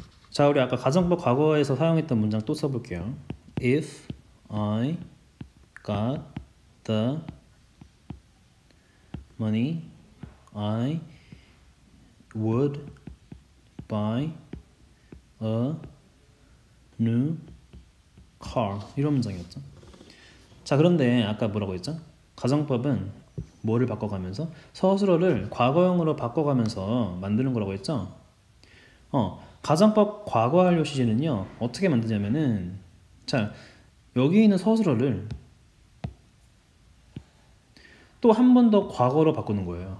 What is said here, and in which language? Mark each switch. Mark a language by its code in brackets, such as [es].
[ko] 자, 우리 아까 가정법 과거에서 사용했던 문장 또 써볼게요. [en] If I got the money, I would buy a new car. [ko] 이런 문장이었죠. 자, 그런데 아까 뭐라고 했죠? 가정법은 뭐를 바꿔가면서? 서술어를 과거형으로 바꿔가면서 만드는 거라고 했죠? 가정법 과거 완료 시제는요, 어떻게 만드냐면은, 자, 여기 있는 서술어를 또 한 번 더 과거로 바꾸는 거예요.